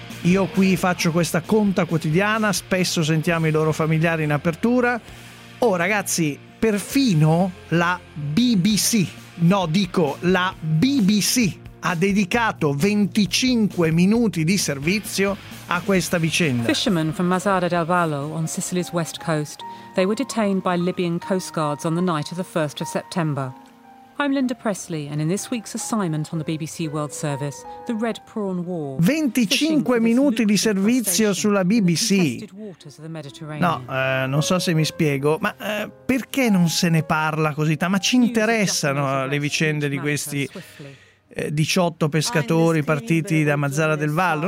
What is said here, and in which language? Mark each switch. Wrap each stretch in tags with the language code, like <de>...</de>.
<it>Io qui faccio questa conta quotidiana, spesso sentiamo i loro familiari in apertura. Oh ragazzi, perfino la BBC, no dico la BBC, ha dedicato 25 minuti di servizio a questa vicenda.</it> <en>Fishermen from Mazara del Vallo on Sicily's west coast. They were detained by Libyan coast guards on the night of the 1st of September. I'm Linda Presley and in this week's assignment on the BBC World Service, the Red Prawn War.</en> <it>25 minuti di servizio sulla BBC. No, non so se mi spiego, ma perché non se ne parla così tanto? Ma ci interessano le vicende di questi 18 pescatori partiti da Mazara del Vallo?</it>